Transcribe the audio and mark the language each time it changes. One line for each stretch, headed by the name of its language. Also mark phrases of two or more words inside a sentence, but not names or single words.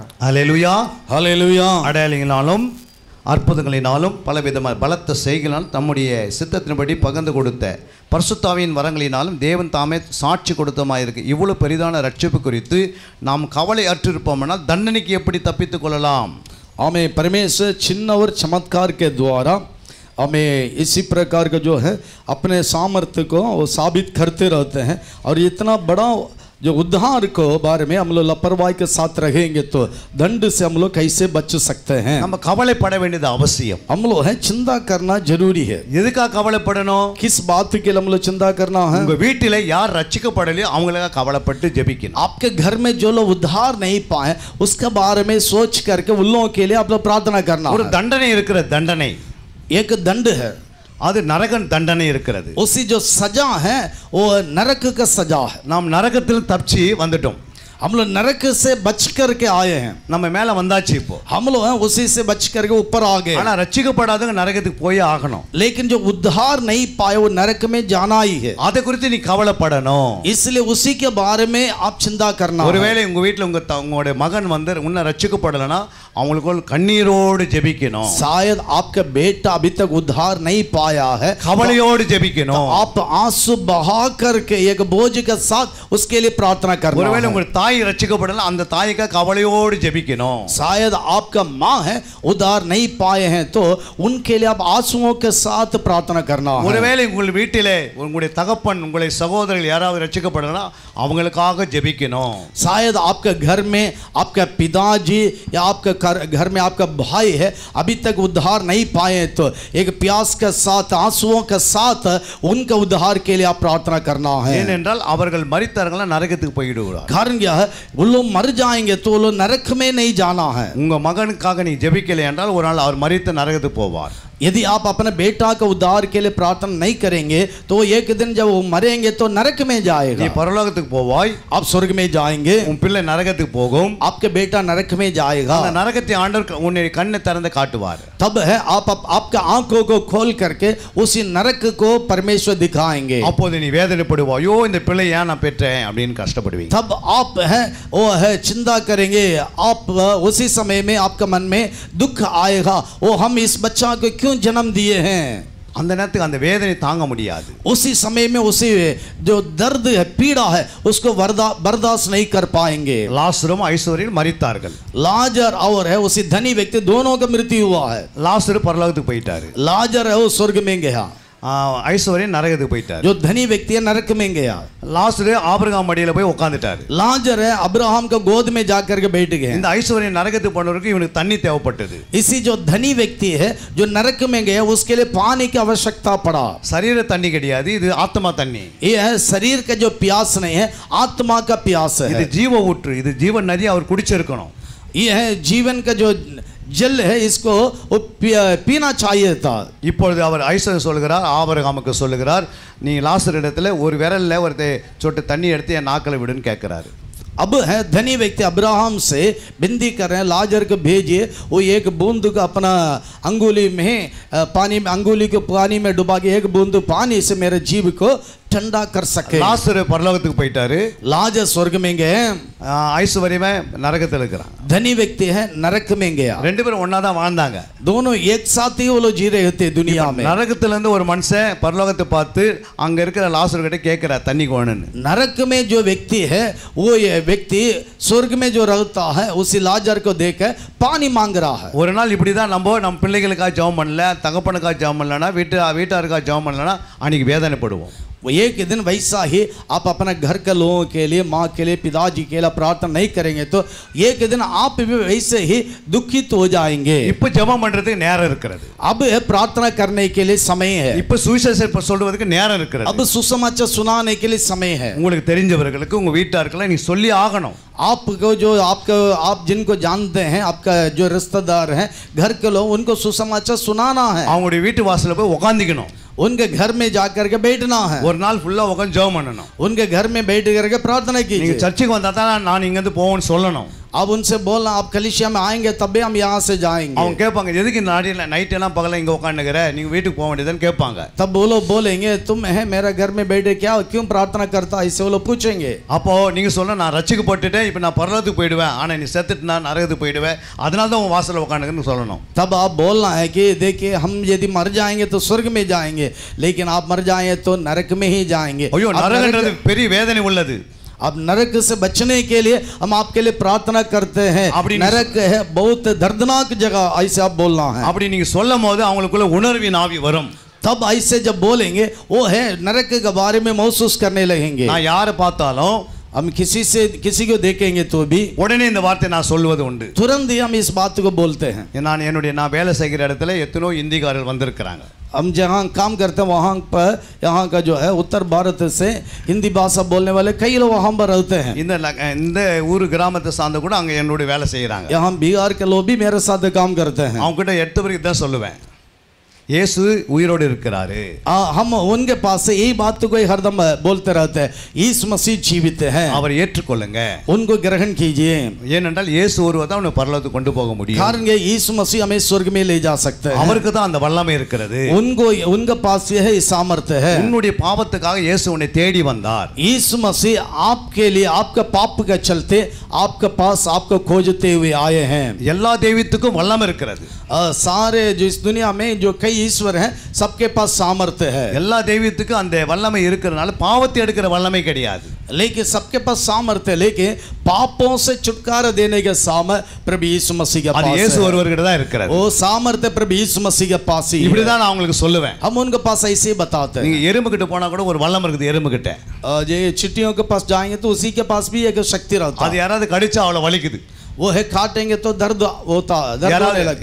Tamil: ஹல்லேலூயா.
Hindi: हालेलुया.
Tamil: அடையாளங்களினாலும் அற்புதங்களினாலும் பலவிதமான பலத்த செய்களால் தம்முடைய சித்தத்தின்படி பகிர்ந்து கொடுத்த பரிசுத்தாவியின் வரங்களினாலும் தேவன் தாமே சாட்சி கொடுத்தமாயிருக்கு. இவ்வளவு பெரிதான ரட்சிப்பு குறித்து நாம் கவலை அற்றிருப்போம்னால் தண்டனைக்கு எப்படி தப்பித்துக் கொள்ளலாம்?
Hindi: हमें परमेश्वर चिन्ह और चमत्कार के द्वारा हमें इसी प्रकार का जो है अपने सामर्थ्य को वो साबित करते रहते हैं. और इतना बड़ा जो उद्धार को बारे में हम लोग लापरवाही के साथ रहेंगे तो दंड से हम लोग कैसे बच सकते हैं?
Tamil: நம்ம கவலைப்பட வேண்டியது அவசியம்.
Hindi: हम लोग है चिंता करना जरूरी है.
Tamil: எதுக்காக கவலைப்படணும்?
Hindi: किस बात के लिए हम लोग चिंता करना है?
Tamil: உங்க வீட்டில யார் ரட்சிக்கப்படலையோ அவங்களுக்காக கவலைப்பட்டு ஜெபிக்கணும்.
Hindi: आपके घर में जो लोग उद्धार नहीं पाए उसके बारे में सोच करके उन लोगों के लिए आप लोग प्रार्थना करना.
Tamil: ஒரு தண்டனை இருக்கிற தண்டனை,
Hindi: एक दंड है,
Tamil: அது நரக தண்டனை இருக்கிறது.
Hindi: उसी जो सजा है वो नरक का सजा है.
Tamil: நாம் நரகத்தில் தப்பிச்சு வந்துட்டோம்.
Hindi: हम लोग नरक से बच करके आए हैं.
Tamil: நம்ம மேல வந்தாச்சு இப்போ.
Hindi: हम लोग हैं उसी से बच करके ऊपर आ गए.
Tamil: ஆனா ரட்சிக்கப்படாதவங்க நரகத்துக்கு போய் ஆகணும்.
Hindi: लेकिन जो उद्धार नहीं पाए वो नरक में जाना ही है.
Tamil: அதை குறித்து நீ கவலைப்படணும்.
Hindi: इसलिए उसी के बारे में आप चिंता करना.
Tamil: ஒருவேளை உங்க வீட்ல உங்களுடைய மகன் வந்து உன்ன ரட்சிக்கப்படலனா அவங்களுக்கு கண்ணீரோடு ஜெபிக்கணும்.
Hindi: शायद आपका बेटा अभी तक उद्धार नहीं पाया है,
Tamil: கவலையோடு ஜெபிக்கணும்.
Hindi: आप आंसू बहा करके एक बोझ के साथ उसके लिए प्रार्थना करना.
Tamil: ஒருவேளை உங்க தாய் ரட்சிக்கப்படல அந்த தாய்க்கு கவலையோடு ஜெபிக்கணும்.
Hindi: शायद आपका माँ है उद्धार नहीं पाए हैं तो उनके लिए आप आंसुओं के साथ प्रार्थना करना है.
Tamil: ஒருவேளை உங்கள் வீட்டிலே உங்களுடைய தகப்பன் உங்களுடைய சகோதரர்கள் யாராவது ரட்சிக்கப்படலனா அவங்களுக்காக ஜெபிக்கணும்.
Hindi: शायद आपके घर में आपका पिताजी या आपके घर में आपका भाई है अभी तक उद्धार नहीं पाए तो एक प्यास के साथ आंसुओं के साथ उनका उद्धार के लिए आप प्रार्थना करना है.
Tamil: ஏனென்றால் அவர்கள் மரித்தார்களா நரகத்துக்கு போய்விடுவார்கள்.
Hindi: कारण क्या है, वो लोग मर जाएंगे तो वो लोग नरक में नहीं जाना है.
Tamil: உங்க மகனுக்காக நீ ஜெபிக்கலை என்றால் ஒரு நாள் அவர் மரித்து நரகத்துக்கு போவார்.
Hindi: यदि आप अपने बेटा का उद्धार के लिए प्रार्थना नहीं करेंगे तो एक दिन जब वो मरेंगे तो नरक में जाएगा.
Tamil: நீ பரலோகத்துக்கு போவாய்,
Hindi: आप स्वर्ग में जाएंगे,
Tamil: உன் பிள்ளை நரகத்துக்கு போகும்.
Hindi: आपके बेटा नरक में जाएगा.
Tamil: அந்த நரகத்தை ஆண்டவர் உன்னுடைய கண்ணை திறந்து காட்டுவார்.
Hindi: तब है आपका आंखों को खोल करके उसी नरक को परमेश्वर दिखाएंगे.
Tamil: அப்போது நீ வேதனைப்படுவாய், ஐயோ இந்த பிள்ளை ஏன் நான் பெற்றேன் அப்படின்னு கஷ்டப்படுவீங்க.
Hindi: तब आप है वो है चिंता करेंगे. आप उसी समय में आपका मन में दुख आएगा, वो हम इस बच्चा को क्यों जन्म दिए हैं.
Tamil: அந்த நேரத்துக்கு அந்த வேதனை தாங்க முடியாது.
Hindi: उसी समय में उसी जो दर्द है पीड़ा है उसको बर्दाश्त नहीं कर पाएंगे.
Tamil: லாசரும் ஐஸ்வர்யும் மரித்தார்கள்.
Hindi: लाजर और है उसी धनी व्यक्ति दोनों का मृत्यु हुआ है.
Tamil: லாசரு பரலோகத்துக்கு போயிட்டாரு.
Hindi: लाजर है वो स्वर्ग में गया,
Tamil: ஐஸ்வர்யன் நரகத்துக்கு போயிட்டாரு.
Hindi: जो धनी व्यक्ति है नरक में गया.
Tamil: லாசரு ஆபிரகாம் மடியில போய் உட்கார்ந்துட்டாரு.
Hindi: लाजर है अब्राहम का गोद में जाकर के बैठ गए.
Tamil: இந்த ஐஸ்வர்யன் நரகத்துக்கு போனவருக்கு இவனுக்கு தண்ணி தேவைப்பட்டது.
Hindi: इसी जो धनी व्यक्ति है जो नरक में गया उसके लिए पानी की आवश्यकता पड़ा.
Tamil: சரீர தண்ணி கிடையாது, இது ஆத்மா தண்ணி.
Hindi: ये है शरीर का जो प्यास नहीं है, आत्मा का प्यास
Tamil: இது
Hindi: है.
Tamil: ஜீவ ஊற்று, இது ஜீவன் நதி அவர் குடிச்சிருக்கணும்.
Hindi: ये है जीवन का जो जल है, इसको पीना चाहिए था.
Tamil: இப்பொழுது அவர் ஐஸ்வர்யன் சொல்லுகிறார், ஆபிரகாமுக்கு சொல்லுகிறார், நீ லாசர் இடத்துல ஒரு விரல்ல ஒரு சொட்டு தண்ணி எடுத்து என் நாக்கில் விடுன்னு கேட்கிறாரு.
Hindi: अब है धनी व्यक्ति अब्राहम से विनती कर रहे हैं, लाजर को भेजिए, वो एक बूंद को अपना अंगुली में पानी में अंगुली को पानी में डुबा के एक बूंद पानी से मेरे जीव को ठंडा कर सके.
Tamil: லாசர் பரலோகத்துக்கு போயிட்டாரு.
Hindi: लाजर स्वर्ग में गए,
Tamil: ஐஸ்வர்யமே நரகத்தில் இருக்கிறான்.
Hindi: धनी व्यक्ति है नरक में गया.
Tamil: ரெண்டு பேரும் ஒன்னா தான் வாழ்ந்தாங்க.
Hindi: दोनों एक साथ ही वो लोग जी रहे थे दुनिया में.
Tamil: நரகத்துல இருந்து ஒரு மனுஷன் பரலோகத்தை பார்த்து அங்க இருக்கிற லாசர் கிட்ட கேட்கிறார் தண்ணி கோணுன்னு.
Hindi: नरक में जो व्यक्ति है वो ये व्यक्ति स्वर्ग में जो रहता है उसी लाजर को देकर पानी मांग रहा है.
Tamil: ஒரு நாள் இப்படி தான் நம்ம பிள்ளைகளுக்காக ஜெபம் பண்ணல, தகப்பனுக்காக ஜெபம் பண்ணலனா, வீட்டாருக்காக ஜெபம் பண்ணலனா அன்னைக்கு வேதனைப்படுவோம்.
Hindi: वो एक दिन वैसा ही आप अपने घर के लोगों के लिए, माँ के लिए, पिताजी के लिए प्रार्थना नहीं करेंगे तो एक दिन आप भी वैसे ही दुखित हो जाएंगे.
Tamil: இப்ப ஜெபம் பண்றதுக்கு நேரம் இருக்கிறது.
Hindi: अब प्रार्थना करने के लिए समय है.
Tamil: இப்ப சுவிசேஷம் சொல்றதுக்கு நேரம் இருக்கிறது.
Hindi: अब सुसमाचार सुनाने के लिए समय है.
Tamil: உங்களுக்கு தெரிஞ்சவர்களுக்கு உங்க வீட்டாருக்கெல்லாம் நீ சொல்லி ஆகணும்.
Hindi: आपको जो आप जिनको जानते हैं, आपका जो रिश्तेदार हैं, घर के लोग, उनको सुसमाचार सुनाना है.
Tamil: அவங்களுடைய வீட்டு வாசல்ல போய் உட்கார்ந்திக்கணும்.
Hindi: उनके घर में जाकर के बैठना है.
Tamil: ஒரு நாள் ஃபுல்லா உட்கார்ந்து ஜெபம் பண்ணணும்.
Hindi: उनके घर में बैठ करके प्रार्थना
Tamil: நீங்க
Hindi: कीजिए.
Tamil: சர்ச்சுக்கு வந்தா தான் நான் இங்க இருந்து போவேன்னு சொல்லணும்.
Hindi: अब उनसे बोलना आप कलीसिया में आएंगे तभी हम यहाँ से जाएंगे.
Tamil: அவங்க கேட்பாங்க, எதுக்கு நைட் எல்லாம் பகல இங்க உட்காந்துக்கிற, நீங்க வீட்டுக்கு போக வேண்டியதுன்னு கேட்பாங்க.
Hindi: तब वो लोग बोलेंगे तुम है मेरा घर में बैठे क्या क्यों प्रार्थना करता, ऐसे वो लोग पूछेंगे.
Tamil: அப்போ நீங்க சொல்ல, நான் ரட்சிக்கப்பட்டுட்டேன், இப்போ நான் பரலோகத்துக்கு போயிடுவேன், ஆனா நீ செத்துட்டு நான் நரகத்துக்கு போயிடுவேன், அதனால தான் உன் வாசல்ல உட்காந்துக்கன்னு சொல்லணும்.
Hindi: तब आप बोलना है कि देखिए हम यदि मर जाएंगे तो स्वर्ग में जाएंगे, लेकिन आप मर जाएंगे तो नरक में ही जाएंगे.
Tamil: ஐயோ, நரகன்றது பெரிய வேதனை உள்ளது.
Hindi: अब नरक से बचने के लिए हम आपके लिए प्रार्थना करते हैं. नरक है बहुत दर्दनाक जगह, ऐसे आप बोलना है.
Tamil: அப்படி நீங்க சொல்லும்போது அவங்களுக்குள்ள உணர்வின் ஆவி வரும்.
Hindi: तब ऐसे जब बोलेंगे वो है नरक के बारे में महसूस करने लगेंगे.
Tamil: நான் யாரை பார்த்தாலும்
Hindi: हम किसी को देखेंगे तो भी
Tamil: உடனே இந்த வார்த்தை நான் சொல்வது உண்டு.
Hindi: तुरंत ही हम इस बात को बोलते हैं.
Tamil: நான் வேலை செய்கிற இடத்துல எத்தனோ இந்திக்காரர்கள் வந்திருக்கிறாங்க.
Hindi: हम जहाँ काम करते हैं वहाँ पर यहाँ का जो है उत्तर भारत से हिंदी भाषा बोलने वाले कई लोग वहाँ पर रहते हैं.
Tamil: இந்த ஊர் கிராமத்தை சார்ந்த கூட அங்கே என்னோட வேலை செய்கிறாங்க.
Hindi: यहाँ बिहार के लोग भी मेरे साथ काम करते हैं.
Tamil: அவங்க கிட்ட எடுத்த பிறகு தான் சொல்லுவேன், இயேசு உயிரோடு இருக்கிறாரு.
Hindi: हम उनके पास से यही बात को हरदम बोलते रहते हैं, यीशु मसीह जीवित है,
Tamil: அவரை ஏற்றுக்கொள்ளுங்க,
Hindi: उनको ग्रहण कीजिए.
Tamil: ஏனென்றால் இயேசு ஒருவர் தான் உன்னை பரலோகத்துக்கு கொண்டு போக முடியும்.
Hindi: कारण ये यीशु मसीह हमें स्वर्ग में ले जा सकते हैं.
Tamil: அவருக்கு தான் அந்த வல்லமை இருக்கிறது.
Hindi: उनके पास ये है सामर्थ्य है.
Tamil: உன்னுடைய பாவத்துக்காக இயேசு உன்னை தேடி வந்தார்.
Hindi: यीशु मसीह आपके लिए आपका पाप के चलते आपके पास आपको खोजते हुए आए हैं.
Tamil: எல்லா தெய்வத்துக்கும் வல்லமை இருக்கிறது.
Hindi: सारे जो इस दुनिया में जो कई ईश्वर हैं सबके पास सामर्थ्य है.
Tamil: எல்லா தெய்வத்துக்கும் அந்த வல்லமை இருக்கிறதுனால பாவத்தை எடுக்கிற வல்லமை கிடையாது.
Hindi: लेकिन सबके पास सामर्थ्य है, लेकिन पापों से छुटकारा देने के सामर्थ्य प्रभु यीशु मसीह के पास
Tamil: அது
Hindi: है.
Tamil: இயேசு ஒருவர்கிட்ட தான் இருக்கிறது.
Hindi: वो सामर्थ्य प्रभु यीशु मसीह के पास ही
Tamil: இப்படி
Hindi: है.
Tamil: தான் நான் உங்களுக்கு சொல்லுவேன்.
Hindi: हम उनके पास ऐसे ही बताते हैं.
Tamil: நீங்க எறும்பு கிட்ட போனா கூட ஒரு வல்லமை இருக்குது எறும்பு கிட்ட.
Hindi: ये चिट्टियों के पास जाएंगे तो उसी के पास भी एक शक्ति रहता
Tamil: அது
Hindi: है.
Tamil: யாராவது கடிச்சா அவளை வலிக்குது.
Hindi: वो है काटेंगे तो दर्द होता दर्द होने लगता है.